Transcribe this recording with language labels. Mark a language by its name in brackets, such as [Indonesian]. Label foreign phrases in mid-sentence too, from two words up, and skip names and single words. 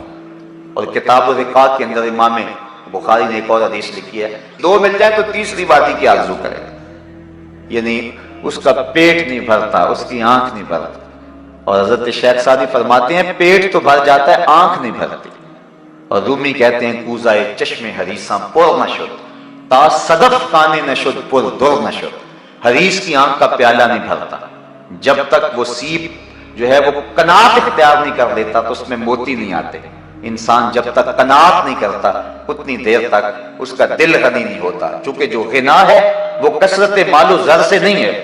[Urdu] اور کتاب الرقاق کے اندر امام بخاری نے ایک اور حدیث لکھی ہے، 2 مل جائیں تو تیسری وادی کی آرزو کرے گا، یعنی اس کا پیٹ نہیں بھرتا، اس کی آنکھ نہیں بھرتی۔ اور حضرت شیخ سعدی فرماتے ہیں پیٹ تو بھر جاتا ہے، آنکھ نہیں بھرتی۔ اور رومی کہتے ہیں [Persian] کوزائے چشم حریصاں پر نشد تا صدف کانے نشد پر در نشد، [Urdu] حریص کی آنکھ کا پیالہ نہیں بھرتا جب تک وہ سیپ جو ہے وہ قناعت اختیار نہیں کر لیتا تو اس میں موتی نہیں آتے۔ انسان جب تک قناعت نہیں کرتا اتنی دیر تک اس کا دل غنی نہیں ہوتا، چونکہ جو غنا ہے وہ کثرت مال و زر سے نہیں ہے۔